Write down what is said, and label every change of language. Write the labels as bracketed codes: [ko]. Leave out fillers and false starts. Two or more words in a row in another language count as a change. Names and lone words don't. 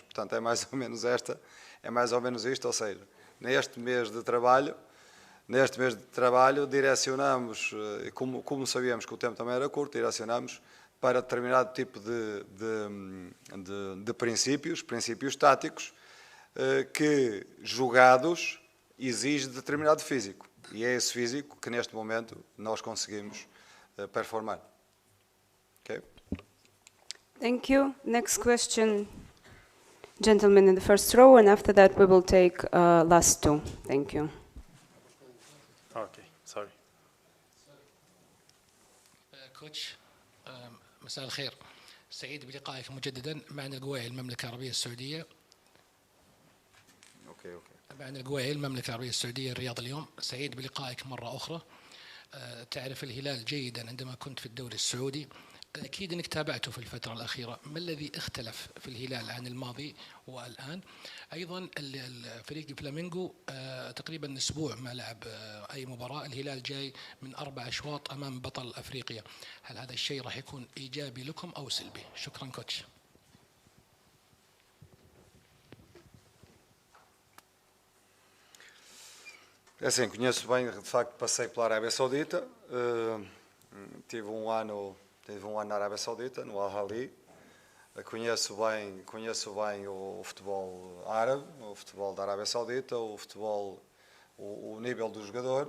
[pt] Portanto, é mais ou menos isto, ou seja, neste mês de trabalho direcionamos, como sabíamos que o tempo também era curto, direcionamos para determinado tipo de princípios táticos, que jogados exige determinado físico. E é esse físico que neste momento nós conseguimos performar. [en] Okay? Thank you. Next question, gentleman in the first row, and after that we will take last two. Thank you. Okay, sorry. [ar] كوتش مساء الخير، سعيد بلقائك مجددا. معنا القواعي المملكة العربية السعودية. معنا القواعي المملكة العربية السعودية الرياض اليوم. سعيد بلقائك مرة أخرى. تعرف الهلال جيدا عندما كنت في الدوري السعودي، أكيد أنك تابعته في الفترة الأخيرة، ما الذي اختلف في الهلال عن الماضي والآن؟ أيضا فريق فلامينغو تقريبا أسبوع ما لعب أي مباراة، الهلال جاي من 4 أشواط أمام بطل أفريقيا، هل هذا الشيء راح يكون إيجابي لكم أو سلبي؟ شكرا كوتش. [pt] É assim, conheço bem, de facto passei pela Arábia Saudita, tive um ano na Arábia Saudita, no Al-Ahly, conheço bem o futebol árabe, o futebol da Arábia Saudita, o futebol, o nível do jogador.